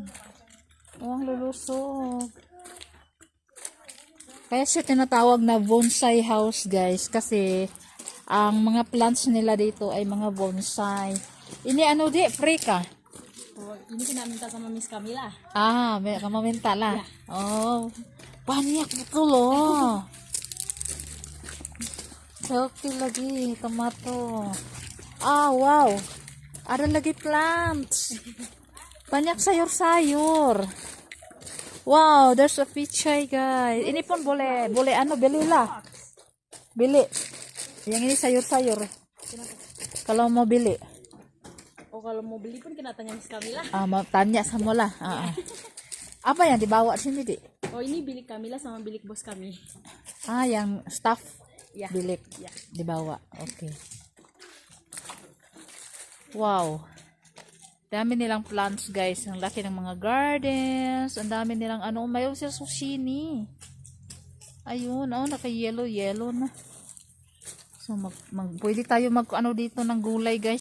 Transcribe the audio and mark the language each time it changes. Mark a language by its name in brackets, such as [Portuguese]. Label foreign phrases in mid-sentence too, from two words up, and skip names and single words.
[Filipino] Oh, ang lulusog. Kaya siya tinatawag na bonsai house, guys. Kasi, ang mga plants nila dito ay mga bonsai. [Malay] Ini ano di? Free ka? Oh, ini kinaminta sama Miss Camila. Ah, may kamaminta la. Oh, banyak betul loh. Healthy lagi, tomato. Ah, wow. Ada lagi plants. Banyak sayur-sayur. [English] Wow, there's a pichay, guys. [Malay] Ini pun boleh, ano, belilah. Beli. Yang ini sayur-sayur. Kalau mau beli. Oh, kalau mau beli pun kena tanya Miss Camila. Ah, mau tanya sama lah. Apa yang dibawa sini, Dik? Oh, ini bilik Camila sama bilik bos kami. Ah, yang staff Ya. bilik Ya. dibawa. Oke. Wow. [Filipino] Dami nilang plants, guys. Ang laki ng mga gardens. Ang dami nilang ano, mayroon sila susini. Ayun, oh, naka-yellow na. So, pwede tayo ano dito ng gulay, guys.